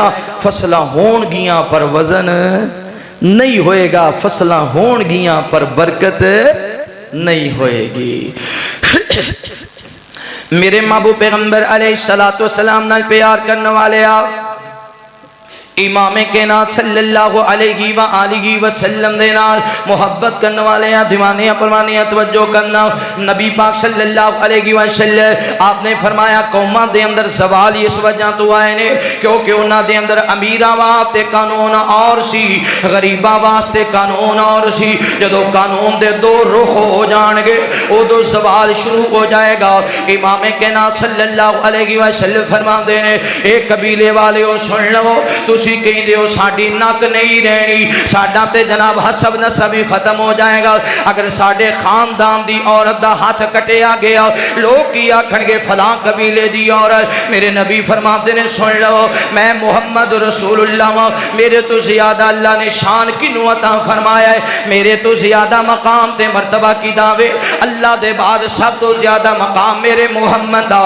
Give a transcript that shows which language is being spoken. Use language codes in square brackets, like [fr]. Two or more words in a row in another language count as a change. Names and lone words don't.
[pa] فصلاں ہونگیاں پر وزن نہیں ہوئے گا، فصلاں ہونگیاں پر برکت نہیں ہوئے گی. میرے محبوب پیغمبر [ar] عليه الصلاة والسلام [pa] نال پیار کرنے والے آپ امامِ کائنات [ar] صلى الله عليه وآله وسلم [pa] دے نال محبت کرنے والے ہیں، دیوانے پروانے توجہ کرنا. نبی پاک [ar] صلى الله عليه وسلم [pa] آپ نے فرمایا قوماں دے اندر سوال اس وجہ توں آئے نے کیونکہ اوہناں دے اندر امیراں واسطے قانون ہور سی، غریباں واسطے قانون ہور سی. جدوں قانون دے دو رخ ہو جانگے اودوں سوال شروع ہو جائے گا. امامِ کائنات [ar] صلى الله عليه وسلم [pa] فرماتے نے اے قبیلے والیو سن لو، تسی کہتے ہو ساڈی نک نہیں رہنی، ساڈا تے جناب حسب نسب ہی ختم ہو جائے گا. اگر ساڈے خاندان دی عورت دا ہتھ کٹیا گیا لوک کی آکھنگے فلاں قبیلے دی عورت. میرے نبی فرماتے نے سن لو میں [ar] محمد رسول الله, [pa] ، میرے توں زیادہ اللہ نے شان کنہوں عطا فرمایا ہے، میرے توں زیادہ مقام تے مرتبہ کی داوے اللہ دے بعد سب توں زیادہ مقام میرے محمد دا.